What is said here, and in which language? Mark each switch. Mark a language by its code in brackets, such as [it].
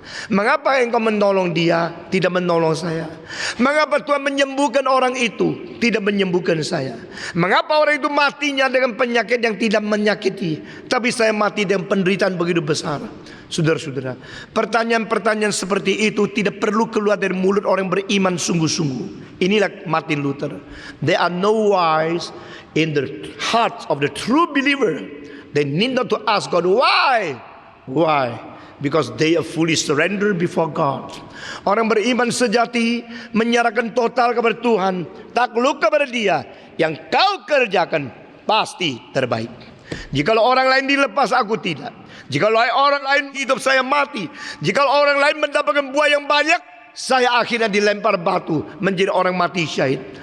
[id] Mengapa engkau menolong dia, tidak menolong saya? Mengapa Tuhan menyembuhkan orang itu, tidak menyembuhkan saya? Mengapa orang itu matinya dengan penyakit yang tidak menyakiti, tapi saya mati dengan penderitaan begitu besar? Saudara-saudara, pertanyaan-pertanyaan seperti itu tidak perlu keluar dari mulut orang beriman sungguh-sungguh. Inilah Martin Luther. [en] There are no whys in the hearts of the true believer. They need not to ask God why. Why? Because they are fully surrendered before God. [id] Orang beriman sejati menyerahkan total kepada Tuhan, takluk kepada Dia. Yang kau kerjakan pasti terbaik. Jikalau orang lain dilepas, aku tidak. Jikalau orang lain hidup, saya mati. Jikalau orang lain mendapatkan buah yang banyak, saya akhirnya dilempar batu menjadi orang mati syahid.